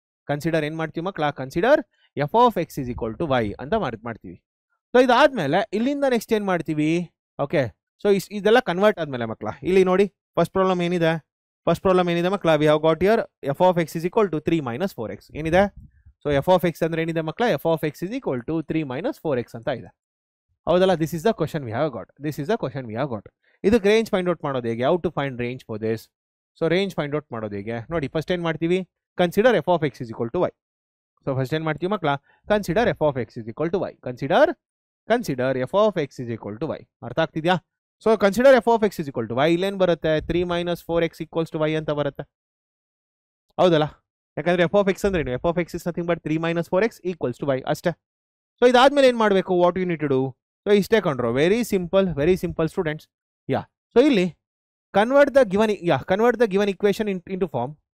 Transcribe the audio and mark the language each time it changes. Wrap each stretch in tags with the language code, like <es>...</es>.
<kn>Consider ಏನು ಮಾಡ್ತೀವಿ ಮಕ್ಕಳ, consider f of x is equal to y ಅಂತ ಮಾಡ್ತೀವಿ. ಸೊ ಇದಾದ್ಮೇಲೆ ಇಲ್ಲಿಂದ ನೆಕ್ಸ್ಟ್ ಏನು ಮಾಡ್ತೀವಿ, ಓಕೆ. ಸೊ ಇದೆಲ್ಲ ಕನ್ವರ್ಟ್ ಆದಮೇಲೆ ಮಕ್ಕಳ, ಇಲ್ಲಿ ನೋಡಿ ಫಸ್ಟ್ ಪ್ರಾಬ್ಲಮ್ ಏನಿದೆ ಮಕ್ಕಳ,</kn> <en>we have got here f of x is equal to 3 - 4x</en> <kn>ಏನಿದೆ. ಸೊ f of x ಅಂದ್ರೆ ಏನಿದೆ ಮಕ್ಕಳ, f of x is equal to 3 - 4x ಅಂತ ಇದೆ, ಹೌದಲ್ಲ.</kn> <en>This is the question we have got.</en> <kn>ಇದಕ್ಕೆ ರೇಂಜ್ ಫೈಂಡ್ ಔಟ್ ಮಾಡೋದು ಹೇಗೆ,</kn> <en>How to find range for this.</en> <kn>So range find out ಮಾಡೋದು ಹೇಗೆ ನೋಡಿ, ಫಸ್ಟ್ ಏನು ಮಾಡ್ತೀವಿ, consider f of x is equal to y. So first ಏನು ಮಾಡ್ತೀವಿ ಮಕ್ಕಳ, consider f of x is equal to y. Consider f of x is equal to y. ಅರ್ಥ ಆಗ್ತಿದ್ಯಾ?</kn> <en>So consider f of x is equal to y.</en> <kn>ಇಲ್ಲೇನು ಬರುತ್ತೆ, 3 - 4x equals to y ಅಂತ ಬರುತ್ತೆ, ಹೌದಲ್ಲ. ಯಾಕಂದ್ರೆ</kn> <en>f of x ಅಂದ್ರೆ ಏನು, f of x is nothing but 3 - 4x equals to y</en> <kn>ಅಷ್ಟೇ. ಸೊ ಇದಾದ್ಮೇಲೆ ಏನು ಮಾಡಬೇಕು,</kn> <en>what you need to do,</en> <kn>so ಇಷ್ಟೇ ಕಂಡ್ರು, ವೆರಿ ಸಿಂಪಲ್ ಸ್ಟೂಡೆಂಟ್ಸ್. ಯಾ, ಸೊ ಇಲ್ಲಿ</kn> <en>Convert the given equation into form.</en>